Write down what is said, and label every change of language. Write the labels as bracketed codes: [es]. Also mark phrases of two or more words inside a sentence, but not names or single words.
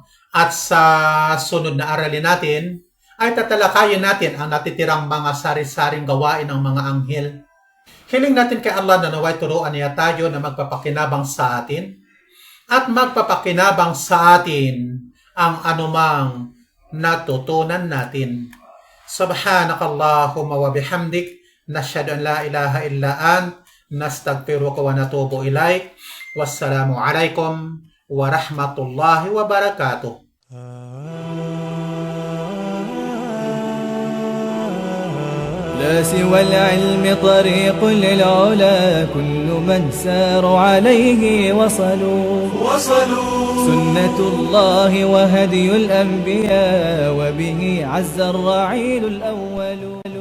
[tl] At sa sunod na aralin natin, ay tatalakayin natin ang natitirang mga sari-saring gawain ng mga anghel. Hiling natin kay Allah na naway turuan niya tayo na magpapakinabang sa atin at magpapakinabang sa atin ang anumang natutunan natin. [ar] سبحانك اللهم وبحمدك، نشهد أن لا إله إلا أنت، نستغفرك ونتوب إليك. والسلام عليكم ورحمة الله وبركاته. لا سوى العلم طريق للعلا كل من سار عليه وصلوا سنة الله وهدي الأنبياء وبه عز الرعيل الأول